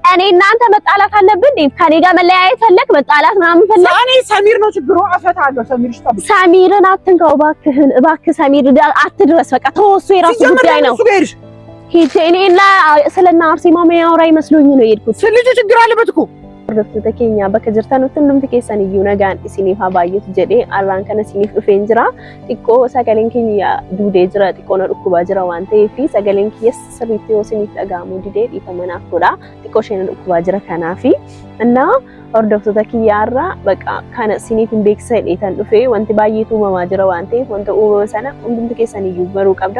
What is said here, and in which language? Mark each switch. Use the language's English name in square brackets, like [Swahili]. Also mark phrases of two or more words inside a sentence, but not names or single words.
[Amharic] እኔ እናንተ መጣላት አለብን እንዴ? ከኔ ጋር መለያየት ፈለክ? መጣላት ምናምን ፈለክ? እኔ ሰሚር ነው ችግሩ። አፈታለሁ። ሰሚር ይሽጣብ ሰሚርን አትንካው እባክህን፣ እባክህ ሰሚር አትድረስ። በቃ ተወሱ የራሱ ጉዳይ ነው። ሂድ እኔና ስለና አርሴማ የሚያወራ ይመስሎኝ ነው የሄድኩት። ስለዚህ ችግር አለበት እኮ [Oromo] Hordoftoota keenya bakka jirtan hundumti keessan iyyuu nagaan isiniif haa baay'atu jedhee arraan kana isiniif dhufeen jira. Xiqqoo sagaleen keenya duudee jira, xiqqoo na dhukkubaa jira waan ta'eef sagaleen kiyyas sirriitti yoo isiniif dhaga'amu didee dhiifamanaaf godha. Xiqqoo isheen dhukkubaa jira kanaafi innaa hordoftoota kiyyaarraa bakka kana isiniif hin beeksisa dheetan dhufee wanti baay'eetu uumamaa jira waan ta'eef wanta uumama sana hundumti keessan iyyuu baruu qabda.